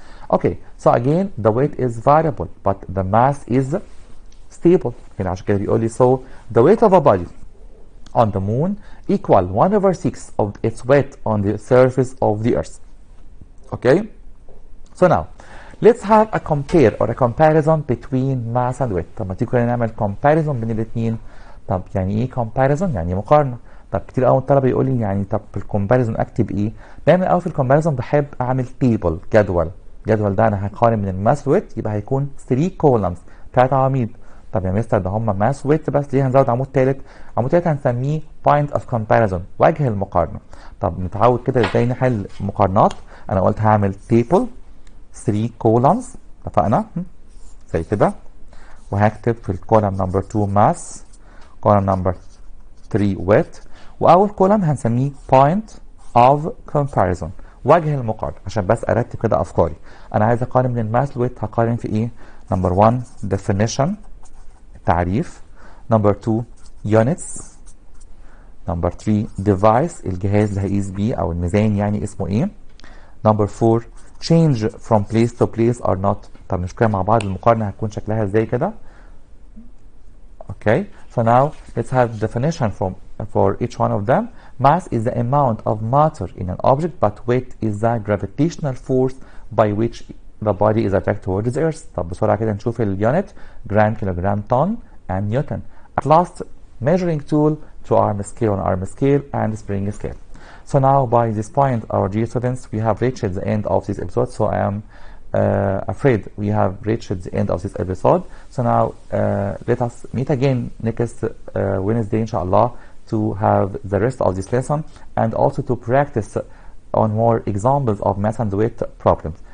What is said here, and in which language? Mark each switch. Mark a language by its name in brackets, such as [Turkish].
[English] Okay, so again the weight is variable but the mass is stable. [Arabic] هنا عشان كده بيقول لي [English] so the weight of a body on the moon equal 1/6 of its weight on the surface of the earth. Okay, so now let's have a compare or a comparison between mass and weight. [Arabic] طب ما تيجي كلنا نعمل comparison بين الاثنين. طب يعني ايه comparison؟ يعني مقارنة. طب كتير قوي الطلبة يقول لي يعني طب في الكومباريزون اكتب ايه؟ دايما قوي في الكومباريزون بحب اعمل تيبل، جدول. الجدول ده انا هقارن من الماس ويت، يبقى هيكون 3 كولمز، 3 عواميد. طب يا مستر ده هم ماس ويت بس، ليه هنزود عمود ثالث؟ عمود ثالث هنسميه [English] point of comparison، [Arabic] وجه المقارنة. طب نتعود كده ازاي نحل مقارنات. انا قلت هعمل تيبل 3 columns، اتفقنا زي كده، وهكتب في الكولم نمبر 2 ماس، كولم نمبر 3 ويت، واول كولم هنسميه [English] point of comparison، [Arabic] وجه المقارنه، عشان بس ارتب كده افكاري. انا عايز اقارن من الماس ويت، هقارن في ايه؟ نمبر 1 definition، تعريف. نمبر 2 units. نمبر 3 device، الجهاز اللي هقيس بيه او الميزان يعني اسمه ايه. [English] Number 4 change from place to place or not. [Arabic] طب نشوف كده مع بعض المقارنه هتكون شكلها ازاي كده. [English] Okay, so now let's have definition for each one of them. Mass is the amount of matter in an object, but weight is the gravitational force by which the body is attracted towards the earth. [Arabic] طب بسرعة كده نشوف اليونت، جرام، كيلوجرام، طن [English] and Newton. At last, measuring tool to arm scale on arm scale and spring scale. So now by this point, our dear students, we have reached the end of this episode. So I am afraid we have reached the end of this episode. So now let us meet again next Wednesday, inshallah, to have the rest of this lesson and also to practice on more examples of math and weight problems.